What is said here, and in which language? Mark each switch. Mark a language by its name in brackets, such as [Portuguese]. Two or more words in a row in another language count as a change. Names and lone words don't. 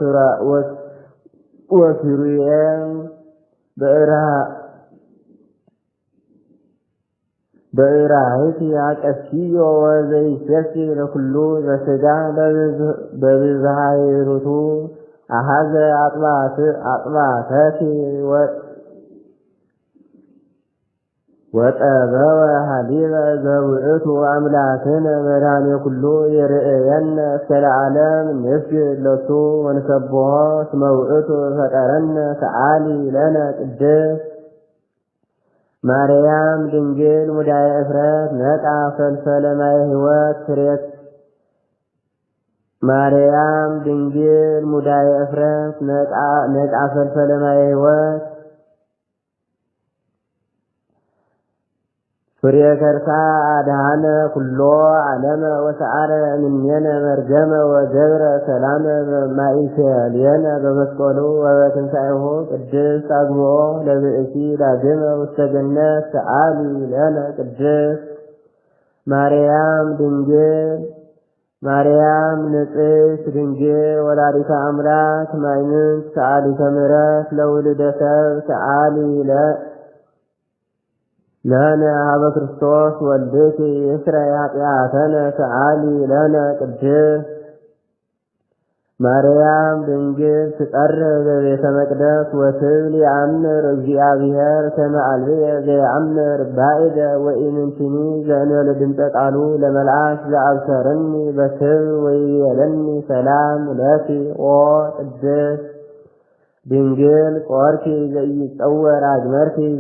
[Geez] ወኪሩቤል በእራህት ያቀስዮ ወዘይሴሲ ለኩሉ ዘሥጋ በብዝሃይሩቱ አሐዘ አጥባተኪ ወጠበወ ሀሊበ ዘውእቱ አምላክነ መድኃኔ ኩሉ ይርእየነ እስከ ለዓለም ንስግድ ለቱ ወንሰብሖ እስመ ውእቱ ፈጠረነ ሰአሊ ለነ ቅድስት ማርያም ድንግል ሙዳየ እፍረት ነጣ ፈልፈለ ማየ ሕይወት ፍሬት ማርያም ድንግል ሙዳየ እፍረት ነጣ ፈልፈለ ማየ ሕይወት ፍሬ ከርሳ አድኃነ ኩሎ ዓለመ ወሰአረ እምኔነ መርገመ ወገብረ ሰላመ ማእከሌነ በመስቀሉ ወበትንሣኤሁ ቅድስት አግብኦ ለብእሲ ዳግመ ውስተ ገነት ሰአሊ ለነ ቅድስት ማርያም ድንግል ማርያም ንጽሕት ድንግል ወላዲተ አምላክ ማይምንት ሰአሊተ ምሕረት ለውልደ ሰብ ሰአሊ ለነ ሀበ ክርስቶስ ወልድኪ ይስረይ ኃጢአተነ ሰአሊ ለነ ቅድስት ማርያም ድንግል ትቀርብ በቤተ መቅደስ ወትብል የአምር እግዚአብሔር ከመ አልብየ ዘየአምር ባዕደ ወኢምንትኒ ዘእንበለ ድምፀ ቃሉ ለመልአክ ዘአብሰረኒ በክብር ወይቤለኒ ሰላም ለኪ ኦ ቅድስት ድንግል ቆርኪ ዘኢይጸወር አግመርኪ